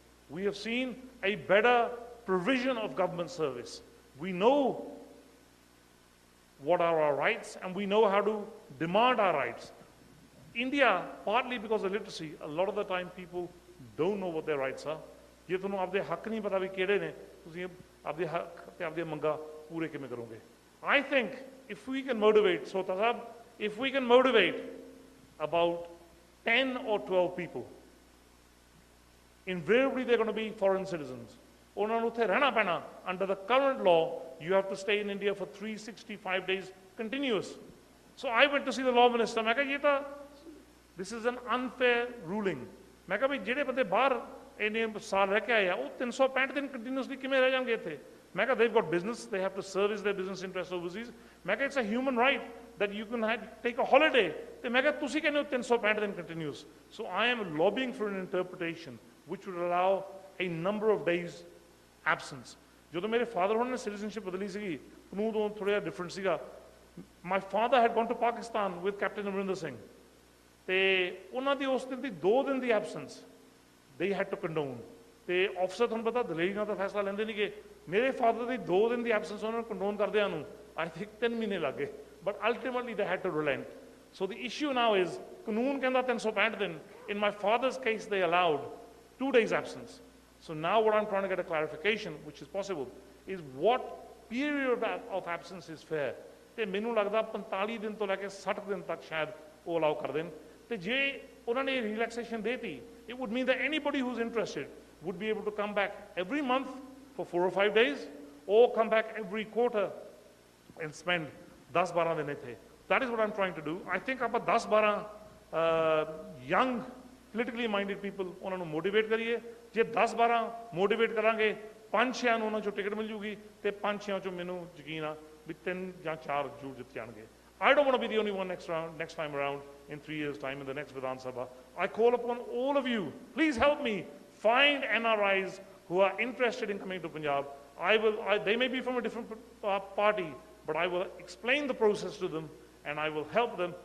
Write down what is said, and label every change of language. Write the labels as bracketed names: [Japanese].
[English] We have seen a better provision of government service. We know what are our rights, and we know how to demand our rights. India, partly because of literacy, a lot of the time people don't know what their rights are. [Punjabi] ਜੇ ਤੁਹਾਨੂੰ ਆਪਦੇ ਹੱਕ ਨਹੀਂ ਪਤਾ ਵੀ ਕਿਹੜੇ ਨੇ, ਤੁਸੀਂ ਆਪਦੇ ਹੱਕ ਤੇ ਆਪਦੀਆਂ ਮੰਗਾਂ ਪੂਰੇ ਕਿਵੇਂ ਕਰੋਗੇ? [English] I think if we can motivate, Sota Sahab, if we can motivate about 10 or 12 people, invariably they're going to be foreign citizens. [Punjabi] ਉਹਨਾਂ ਨੂੰ ਉੱਥੇ ਰਹਿਣਾ ਪੈਣਾ. [English] Under the current law, you have to stay in India for 365 days continuous. So I went to see the law minister. [Punjabi] ਮੈਂ ਕਿਹਾ ਇਹ ਤਾਂ [English] this is an unfair ruling. [Punjabi] ਮੈਂ ਕਿਹਾ ਵੀ ਜਿਹੜੇ ਬੰਦੇ ਬਾਹਰ ਇੰਨੇ ਸਾਲ ਰਹਿ ਕੇ ਆਏ ਆ, ਉਹ 365 ਦਿਨ ਕੰਟੀਨਿਊਸਲੀ ਕਿਵੇਂ ਰਹਿ ਜਾਣਗੇ ਇੱਥੇ? ਮੈਂ ਕਿਹਾ [English] they've got business, they have to service their business interests overseas. [Punjabi] ਮੈਂ ਕਿਹਾ [English] it's a human right that you can take a holiday. [Punjabi] ਤੇ ਮੈਂ ਕਿਹਾ ਤੁਸੀਂ ਕਹਿੰਦੇ ਹੋ 365 ਦਿਨ continuous. [English] So I am lobbying for an interpretation which would allow a number of days absence. [Punjabi] ਜਦੋਂ ਮੇਰੇ ਫਾਦਰ ਹੋਣ ਨੇ ਸਿਟੀਜ਼ਨਸ਼ਿਪ ਬਦਲੀ ਸੀਗੀ, ਕਾਨੂੰਨ ਤੋਂ ਥੋੜ੍ਹਾ ਜਿਹਾ ਡਿਫਰੈਂਟ ਸੀਗਾ। [English] My father had gone to Pakistan with Captain Amrinder Singh. [Punjabi] ਤੇ ਉਹਨਾਂ ਦੀ ਉਸ ਦਿਨ ਦੀ 2 ਦਿਨ ਦੀ absence [English] they had to condone. [Punjabi] ਤੇ ਅਫਸਰ ਤੁਹਾਨੂੰ ਪਤਾ ਦਲੇਰੀ ਨਾਲ ਤਾਂ ਫੈਸਲਾ ਲੈਂਦੇ ਨਹੀਂ ਗੇ। ਮੇਰੇ ਫਾਦਰ ਦੀ 2 ਦਿਨ ਦੀ ਐਬਸੈਂਸ ਉਹਨਾਂ ਨੂੰ ਕੰਡੋਨ ਕਰਦਿਆਂ ਨੂੰ ਆਈ ਥਿੰਕ 3 ਮਹੀਨੇ ਲੱਗ ਗਏ, but ultimately [English] they had to relent. So the issue now is [Punjabi] ਕਾਨੂੰਨ ਕਹਿੰਦਾ 365 ਦਿਨ. [English] In my father's case they allowed 2 days absence. So now what I'm trying to get a clarification, which is possible, is what period of absence is fair. [Punjabi] ਤੇ ਮੈਨੂੰ ਲੱਗਦਾ 45 ਦਿਨ ਤੋਂ ਲੈ ਕੇ 60 ਦਿਨ ਤੱਕ ਸ਼ਾਇਦ ਉਹ ਅਲਾਉ ਕਰ ਦੇਣ। ਤੇ ਜੇ ਉਹਨਾਂ ਨੇ ਰਿਲੈਕਸੇਸ਼ਨ ਦੇਤੀ, [English] it would mean that anybody who's interested would be able to come back every month for 4 or 5 days, or come back every quarter and spend 10-12 [Punjabi] ਦਿਨ ਇੱਥੇ. [English] That is what I'm trying to do. I think [Punjabi] ਆਪਾਂ [English] 10-12 young politically minded people [Punjabi] ਉਹਨਾਂ ਨੂੰ motivate ਕਰੀਏ। ਜੇ 10-12 motivate ਕਰਾਂਗੇ, 5-6 ਨੂੰ ਉਹਨਾਂ ਚੋਂ ਟਿਕਟ ਮਿਲ ਜੂਗੀ, ਤੇ 5-6 ਚੋਂ ਮੈਨੂੰ ਯਕੀਨ ਆ ਵੀ 3 ਜਾਂ 4 ਜ਼ਰੂਰ ਜਿੱਤ ਜਾਣਗੇ। [English] I don't want to be the only one next time around in 3 years' time in the next Vidhan Sabha. I call upon all of you, please help me find NRIs who are interested in coming to Punjab. They may be from a different party, but I will explain the process to them and I will help them.